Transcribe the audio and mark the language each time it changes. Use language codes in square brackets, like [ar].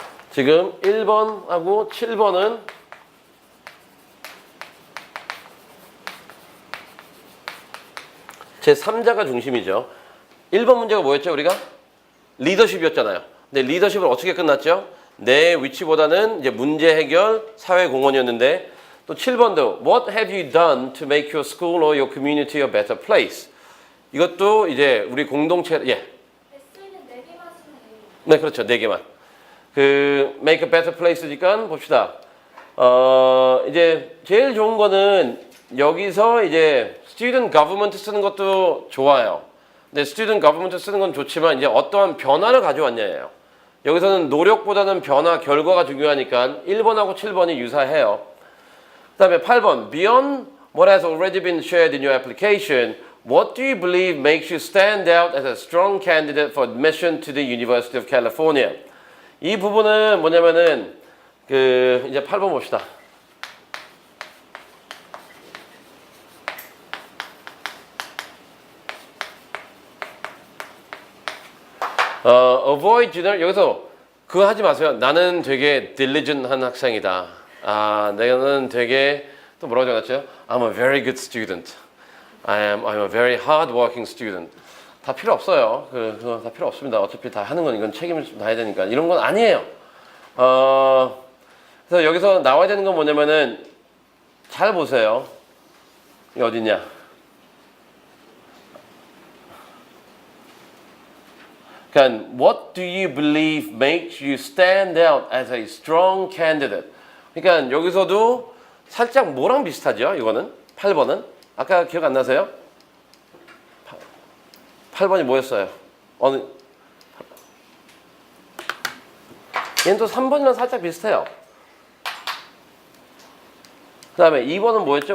[ko] 지금 1번하고 7번은 제3자가 중심이죠. 1번 문제가 뭐였죠, 우리가? 리더십이었잖아요. 근데 리더십은 어떻게 끝났죠? 내 위치보다는 이제 문제 해결, 사회 공헌이었는데 또 7번도 [en] What have you done to make your school or your community a better place? [ko] 이것도 이제 우리 공동체 S는 4개만 쓰면 돼요. 네, 그렇죠. 4개만. 그 [en] make a better place [ko] 니까 봅시다. 이제 제일 좋은 거는 여기서 이제 student government 쓰는 것도 좋아요. 근데 student government 쓰는 건 좋지만 이제 어떠한 변화를 가져왔냐예요. 여기서는 노력보다는 변화, 결과가 중요하니까 1번하고 7번이 유사해요. 그 다음에 8번 [en] Beyond what has already been shared in your application, what do you believe makes you stand out as a strong candidate for admission to the University of California? [ko] 이 부분은 뭐냐면은 그 이제 8번 봅시다. [en] avoid general [ko] 여기서 그거 하지 마세요. 나는 되게 diligent한 학생이다. 나는 되게 또 뭐라고 적었죠? [en] I'm a very good student. I'm a very hard-working student. [ko] 다 필요 없어요. 그거 다 필요 없습니다. 어차피 다 하는 건 이건 책임을 다해야 되니까 이런 건 아니에요. 그래서 여기서 나와야 되는 건 뭐냐면은 잘 보세요. 이 어디냐? 그러니까 [en] what do you believe makes you stand out as a strong candidate? [ko] 그러니까 여기서도 살짝 뭐랑 비슷하죠? 이거는 8번은 아까 기억 안 나세요? 8번이 뭐였어요? 얘는 또 3번이랑 살짝 비슷해요. 그 다음에 2번은 뭐였죠?